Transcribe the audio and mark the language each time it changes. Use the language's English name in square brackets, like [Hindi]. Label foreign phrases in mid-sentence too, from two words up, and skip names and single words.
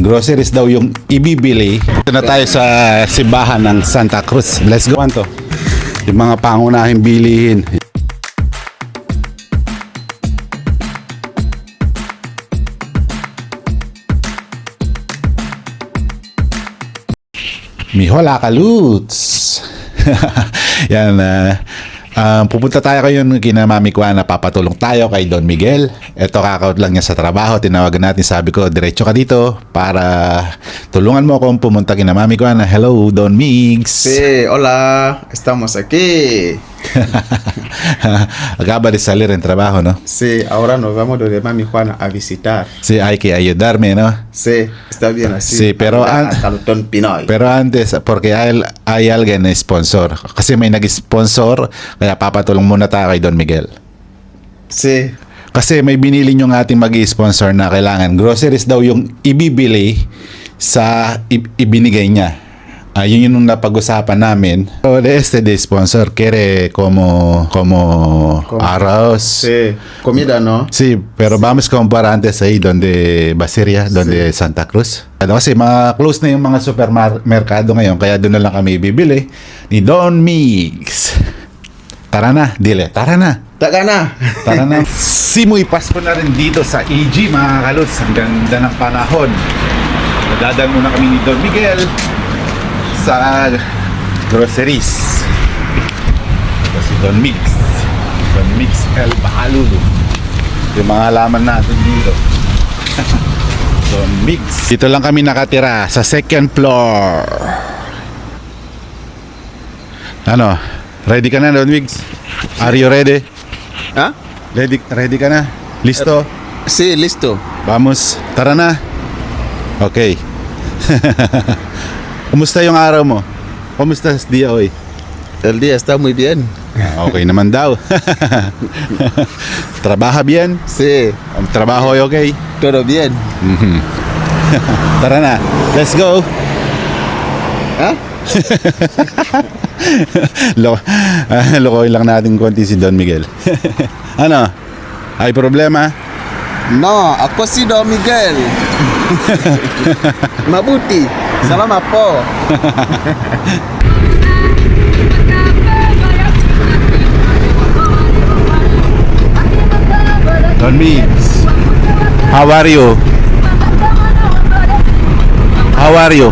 [Filipino] groceries daw yung ibibili. Ito na tayo sa simbahan ng Santa Cruz. [English] Let's go. [Filipino] Ano to? Yung mga pangunahing bilihin. Mihola Kaluts. Yan, pupunta tayo ngayon kina Mami Kuana, papatulong tayo kay Don Miguel. Ito, kakaut lang niya sa trabaho, tinawagan natin, sabi ko, diretso ka dito para tulungan mo akong pumunta kina Mami Kuana. Hello, Don Migs. [Spanish] Sí, hola, estamos aquí. Acaba de salir en trabajo, ¿no? Sí, ahora nos vamos donde Mami Juana a visitar. Sí, hay que ayudarme, ¿no? Sí, está bien así. Sí, pero a Calutón Pinoy. Pero antes, porque hay alguien na sponsor. [Filipino] Kasi may nag-sponsor, kaya papatulong muna tayo kay Don Miguel. Sí. Kasi may binili nyo ng ating mag-sponsor na kailangan. Groceries daw yung ibibili sa ibinigay niya. Yun yung napag-usapan namin. So, [Spanish] de sponsor quiere como arroz. Sí, comida, ¿no? Sí, pero vamos comprar antes ahí donde Basiria, donde Santa Cruz. [Filipino] Kasi mga close na yung mga supermerkado ngayon, kaya doon na lang kami bibili ni Don Mix. Tara na, dile, tara na. Taka na. Tara na. Simoy Pasko na rin dito sa EG, mga kalos. Ang ganda ng panahon. Nadadaan muna kami ni Don Miguel sa groceries. Ito si Don Mix. Don Mix El Bahalulu. Yung mga halaman natin dito. Don Mix. Dito lang kami nakatira sa second floor. Ano? Ready ka na, Don Mix? [English] Are you ready? ¿Ah? [Filipino] Ready ka na? [Spanish] Listo? Sí, listo. Vamos. [Filipino] Tara na. Okay. Kumusta yung araw mo? Kumusta sa [Spanish] dia hoy? El día está muy bien. [Filipino] Okay naman daw. [Spanish] Trabaja bien? Sí, [Filipino] Ang trabaho ay okay? [Spanish] todo bien. [Filipino] Tara na. [English] Let's go. ¿Ah? [Filipino] Lokoy lang natin konti si Don Miguel. Ano? [Spanish] Hay problema? [Filipino] No, ako si Don Miguel. Mabuti. Salamat po. Don Miguel. [English] How are you? How are you?